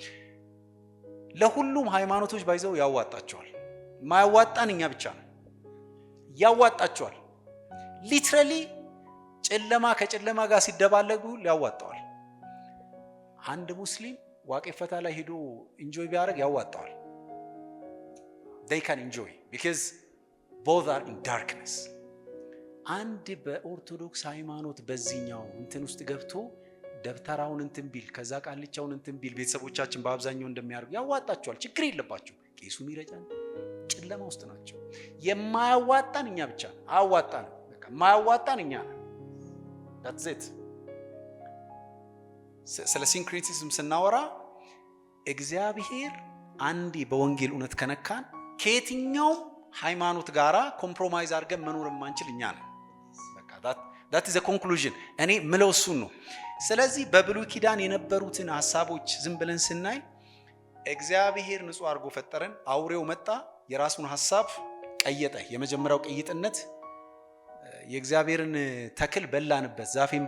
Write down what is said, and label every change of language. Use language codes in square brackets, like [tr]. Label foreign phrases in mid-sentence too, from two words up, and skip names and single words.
[am] ለሁሉም ሃይማኖቶች ባይዘው ያዋጣቸዋል። ማያዋጣን እኛ ብቻ ነው። ያዋጣቸዋል። ሊትራሊ ጨለማ ከጨለማ ጋር ሲደባለጉ ያዋጣዋል። አንድ ሙስሊም ዋቄ ፈታ ላይ ሄዶ ኢንጆይ ቢያደርግ ያዋጣዋል። [en] they can enjoy because both are in darkness። [am] አንድ በኦርቶዶክስ ሃይማኖት በዚህኛው እንትን ውስጥ ገብቶ ደብተራውን እንትን ቢል ከዛ ቃልቻውን እንትን ቢል ቤተሰቦቻችን በአብዛኛው እንደሚያደርጉ ያዋጣቸዋል፣ ችግር የለባቸው። ቄሱም ይረጫል፣ ጨለማ ውስጥ ናቸው። የማያዋጣን እኛ ብቻ ነው። አያዋጣን፣ በቃ የማያዋጣን እኛ ነን። [en] that's it። [am] ስለ ሲንክሬቲዝም ስናወራ እግዚአብሔር አንዴ በወንጌል እውነት ከነካን ከየትኛው ሃይማኖት ጋራ ኮምፕሮማይዝ አድርገን መኖር የማንችል እኛ ነን። በቃ [en] that is a conclusion። [am] እኔ ምለው እሱን ነው። ስለዚህ በብሉይ ኪዳን የነበሩትን ሐሳቦች ዝም ብለን ስናይ እግዚአብሔር ንጹህ አድርጎ ፈጠረን። አውሬው መጣ፣ የራሱን ሐሳብ ቀየጠ። የመጀመሪያው ቅይጥነት የእግዚአብሔርን ተክል በላንበት፣ ዛፌን